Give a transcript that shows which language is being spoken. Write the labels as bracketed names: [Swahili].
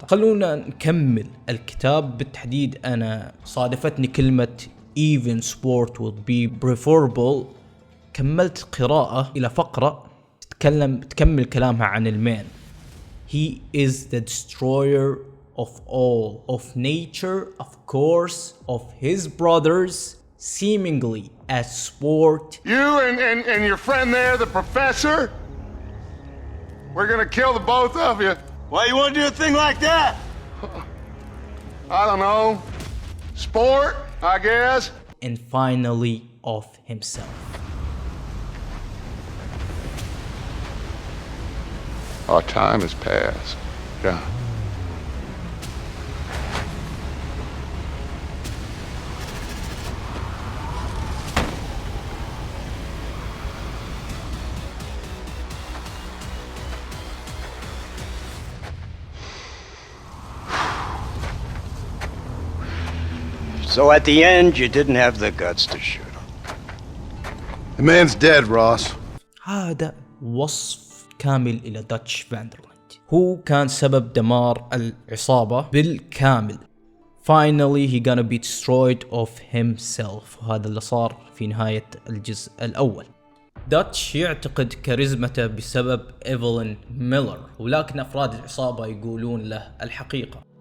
[Arabic] خلونا نكمل الكتاب. بالتحديد أنا صادفتني كلمة [English] even sport would be preferable. [Arabic] كملت قراءة إلى فقرة تكمل كلامها عن المان. [English] He is the destroyer of all, of nature, of course, of his brothers, seemingly as sport. You and your friend there, the professor? We're gonna kill the both of you. Why you want to do a thing like that? I don't know. Sport, I guess. And finally of himself. Our time has passed, John. So at the end, you didn't have the guts to shoot him. The man's dead, Ross. [Arabic] هذا وصف كامل إلى داتش فاندرلاند. هو كان سبب دمار العصابة بالكامل. [English] Finally he gonna be destroyed of himself. [Arabic] وهذا اللي صار في نهاية الجزء الأول. داتش يعتقد كاريزمته بسبب إيفلين ميلر، ولكن أفراد العصابة يقولون له الحقيقة.